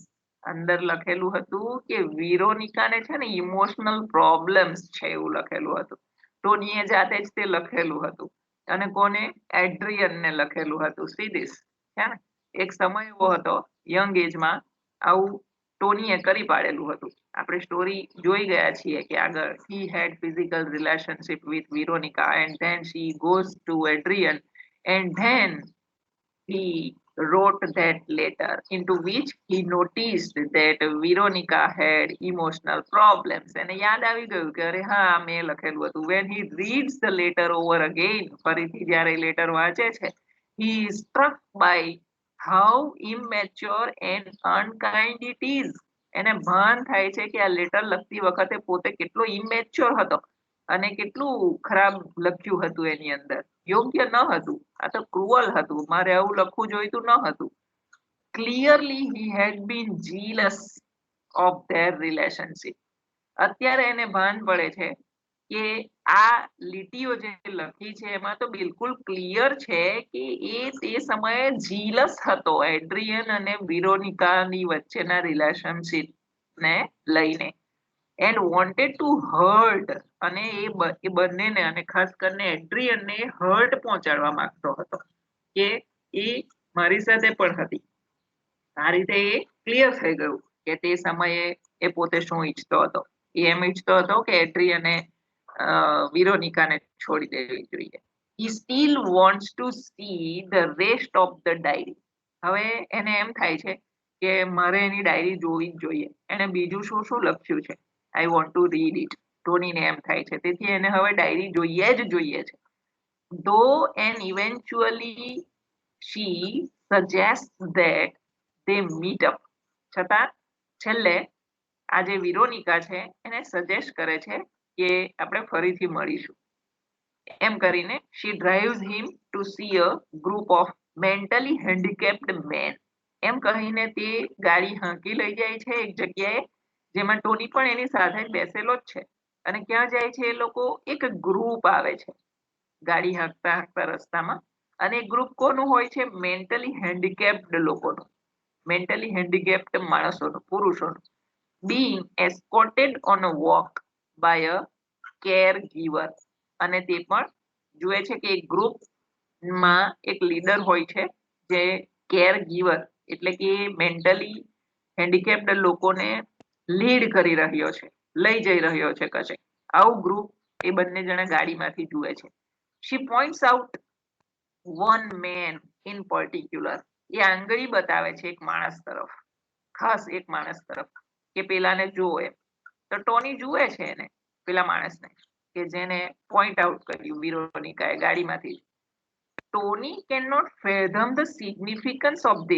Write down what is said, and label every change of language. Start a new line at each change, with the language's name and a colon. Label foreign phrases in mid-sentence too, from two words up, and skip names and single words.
Gujarati: અંદર લખેલું હતું કે વિરોનિકાને છે ને ઇમોશનલ પ્રોબ્લેમ્સ છે એવું લખેલું હતું. ટોનીએ જાતે જ તે લખેલું હતું અને કોને? એડ્રિયનને લખેલું હતું.
English: see this,
Gujarati: છે ને એક સમય એવો હતો યંગ એજમાં આવું ટોનીએ કરી પાડેલું હતું. આપણે સ્ટોરી જોઈ ગયા છીએ કે આગળ
English: he had physical relationship with Veronica and then she goes to Adrian and then he wrote that letter into which he noticed that Veronica had emotional problems.
Gujarati: એને યાદ આવી ગયું કે અરે હા મેં લખેલું હતું.
English: When he reads the letter over again,
Gujarati: ફરીથી જ્યારે લેટર વાંચે છે,
English: he is struck by how immature and unkind it is.
Gujarati: એને ભાન થાય છે કે આ લેટર લખતી વખતે પોતે કેટલો ઇમેચ્યોર હતો અને કેટલું ખરાબ લખ્યું હતું, એની અંદર યોગ્ય ન હતું, આ તો ક્રુઅલ હતું, મારે આવું લખવું જોઈતું ન હતું.
English: ક્લિયરલી he had been jealous of their relationship.
Gujarati: અત્યારે એને ભાન પડે છે કે આ લીટીઓ જે લખી છે એમાં તો બિલકુલ ક્લિયર છે કે એ તે સમયે જીલસ હતો એડ્રિયન અને વિરોનિકાની વચ્ચેના રિલેશનશિપ ને લઈને,
English: and wanted to hurt,
Gujarati: અને એ બંનેને અને ખાસ કરીને એડ્રિયનને હર્ટ પહોંચાડવા માંગતો હતો કે એ મારી સાથે પણ હતી. આ રીતે એ ક્લિયર થઈ ગયું કે તે સમયે એ પોતે શું ઈચ્છતો હતો. એ એમ ઈચ્છતો હતો કે એડ્રિયને વિરોનિકાને છોડી દેવી જોઈએ.
English: He still wants to see the rest of the diary.
Gujarati: હવે એને એમ થાય છે કે મારે એની ડાયરી જોવી જ જોઈએ, એને બીજું શું શું લખ્યું છે.
English: I want to read it.
Gujarati: ટોનીને એમ થાય છે, તેથી એને હવે ડાયરી જોઈએ જ જોઈએ છે.
English: Though and eventually she suggests that they meet up.
Gujarati: છતાં છેલ્લે આ જે વિરોનિકા છે એને સજેસ્ટ કરે છે કે આપણે ફરીથી મળીશું. એમ કરીને
English: she drives him to see a group of mentally handicapped men.
Gujarati: એમ કહીને તે ગાડી હાંકી લઈ જાય છે એક જગ્યાએ જેમાં ટોની પણ એની સાથે જ બેસેલો જ છે. અને ક્યાં જાય છે એ લોકો? એક ગ્રુપ આવે છે ગાડી હાંકતા હાંકતા રસ્તામાં. અને ગ્રુપ કોનું હોય છે?
English: mentally handicapped
Gujarati: લોકોનું,
English: mentally handicapped
Gujarati: માણસોનું, પુરુષોનું.
English: being escorted on a walk by a caregiver.
Gujarati: અને તે પણ જુએ છે કે એક ગ્રુપમાં એક લીડર હોય છે જે કેરગીવર એટલે કે
English: mentally handicapped
Gujarati: લોકોને લીડ કરી રહ્યો છે, લઈ જઈ રહ્યો છે કશે. આવું ગ્રુપ એ બંને જણા ગાડીમાંથી જુએ છે.
English: she points out one man in particular.
Gujarati: એ આંગળી બતાવે છે એક માણસ તરફ, ખાસ એક માણસ તરફ કે પેલાને જુઓ એમ. તો ટોની જુએ છે એને, પેલા માણસને કે જેને
English: point out
Gujarati: કર્યું વિરોનિકાએ ગાડીમાંથી.
English: Tony cannot fathom the significance of this.